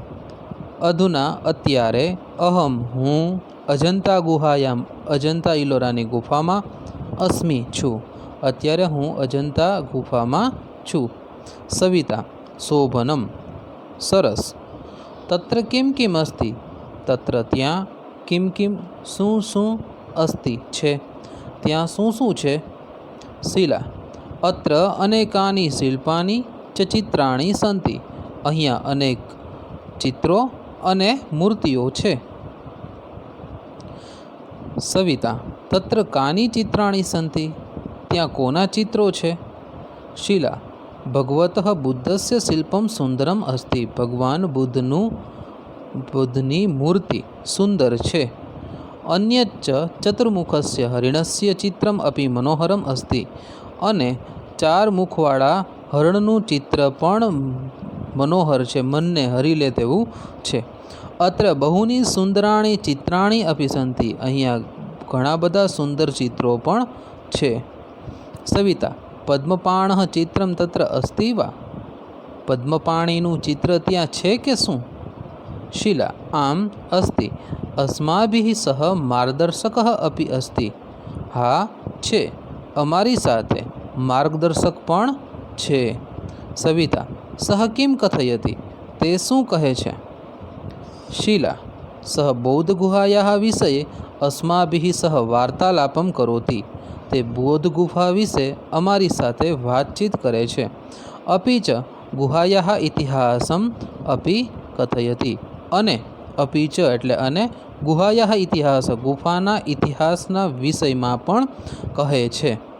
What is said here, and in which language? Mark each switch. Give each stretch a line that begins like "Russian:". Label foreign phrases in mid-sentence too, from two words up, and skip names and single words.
Sanskrit: अधुना
Gujarati: અત્યારે
Sanskrit: अहम
Gujarati: હું
Sanskrit: अजंता गुहायाम,
Gujarati: અજંતા ઇલોરાની ગુફામાં
Sanskrit: अस्मि
Gujarati: છું, અત્યારે હું અજંતા ગુફામાં છું।
Sanskrit: सविता, शोभनम, सरस। तत्र किं किम अस्ति, तत्र त्यां, किं किं शुं शुं अस्ति छे, त्यां शुं शुं छे। शीला, अत्र अनेकानि शिल्पानि च चित्राणि सन्ति,
Gujarati: અહીંયા અનેક ચિત્રો અને મૂર્તિઓ છે।
Sanskrit: सविता, तत्र कानि चित्राणि सन्ति,
Gujarati: ત્યાં કોના ચિત્રો છે?
Sanskrit: शीला, भगवतः बुद्धस्य शिल्पं सुंदरम अस्ति,
Gujarati: ભગવાન બુદ્ધની મૂર્તિ સુંદર છે।
Sanskrit: अन्यच्च चतुर्मुखस्य हरिणस्य चित्रम अपि मनोहरम अस्ति,
Gujarati: અને ચાર મુખવાળા હરણનું ચિત્ર પણ મનોહર છે, મનને હરી લે તેવું છે।
Sanskrit: अत्र बहूनि सुंदराणि चित्राणि अपि सन्ति,
Gujarati: અહીંયા ઘણા બધા સુંદર ચિત્રો પણ છે।
Sanskrit: सविता, पद्मपाणः चित्रं तत्र अस्ति वा?
Gujarati: પદ્મપાણિનું ચિત્ર ત્યાં છે કે શું?
Sanskrit: शीला, आम अस्ति, अस्माभिः सह मार्गदर्शकः अपि अस्ति,
Gujarati: હા છે, અમારી સાથે માર્ગદર્શક પણ છે.
Sanskrit: સવિતા: सह किम कथयति?
Gujarati: તે શું કહે છે?
Sanskrit: શીલા: सह बौद्ध गुहायाः विषये अस्माभिः सह वार्तालापं करोति.
Gujarati: તે બૌદ્ધ ગુફા વિશે અમારી સાથે વાતચીત કરે છે.
Sanskrit: अपि च गुहायाः इतिहासम अपि कथयति.
Gujarati: અને
Sanskrit: अपि च
Gujarati: એટલે અને ગુહાયાः ઇતિહાસ ગુફાના ઇતિહાસના વિષયમાં પણ કહે છે.